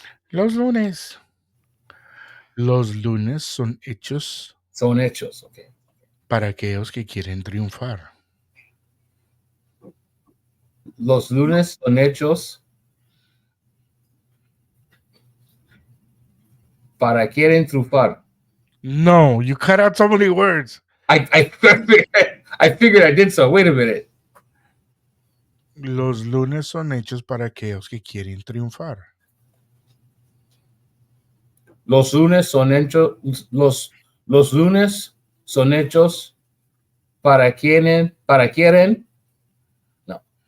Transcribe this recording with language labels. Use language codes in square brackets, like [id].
[es] Los lunes. Los lunes son hechos Son hechos. Okay. para aquellos que quieren triunfar. Los lunes son hechos para quieren triunfar. [en] No, you cut out so many words. I figured I did so. Wait a minute. [es] Los lunes son hechos para aquellos que quieren triunfar. Los lunes son hechos. Los lunes son hechos para quieren. [en] No.